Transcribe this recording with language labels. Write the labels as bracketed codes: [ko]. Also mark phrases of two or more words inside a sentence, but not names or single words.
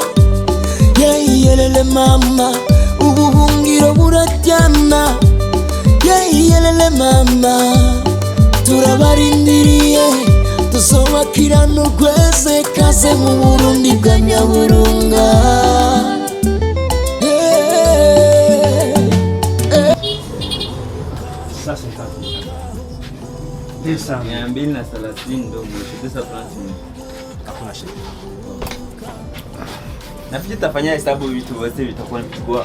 [rn] Yelele mama, ubuhungiro burajyana. Yelele mama, turabarindiriye, tuzobakirana urweze. Kaze mu Burundi bwa Nyaburunga. [sw] Pesa 230 ndo mwisho, pesa France. Hakuna shida. Nafikiri tutafanya hesabu vitu vyote vitakuwa vikubwa.